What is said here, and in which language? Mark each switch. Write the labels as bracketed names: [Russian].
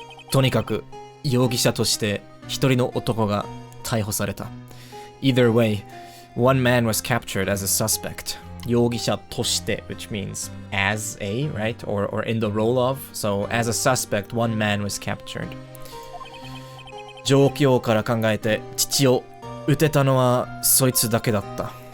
[Japanese] とにかく容疑者として一人の男が逮捕された。 [English] Either way, one man was captured as a suspect. [Japanese] 容疑者として [English] which means as a, right? Or in the role of. So as a suspect, one man was captured. [Japanese] 状況から考えて父を撃てたのはそいつだけだった。